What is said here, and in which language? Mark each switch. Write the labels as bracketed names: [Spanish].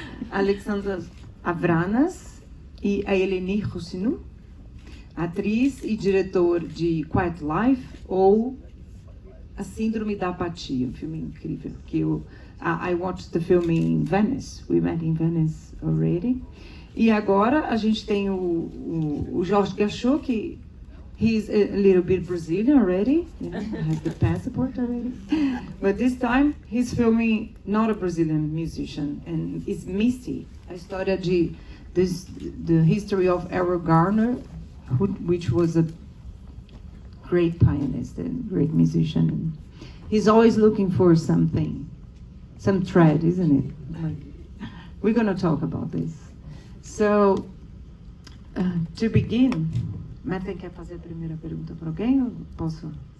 [Portuguese] Alexandra Avranas e a Eleni Roussinou, atriz e diretor de Quiet Life ou A Síndrome da Apatia, um filme incrível que [English] I watched the film in Venice. We met in Venice already. [Portuguese] E agora a gente tem o Jorge Gachot, que [English] he's a little bit Brazilian already, you know, has the passport already. But this time he's filming not a Brazilian musician, and it's Misty, [Portuguese] a história de [English] the history of Errol Garner, which was a great pianist and great musician. He's always looking for something, some thread, isn't it? We're going to talk about this. So, to begin, [Portuguese] Matt quer fazer a primeira pergunta para alguém ou posso?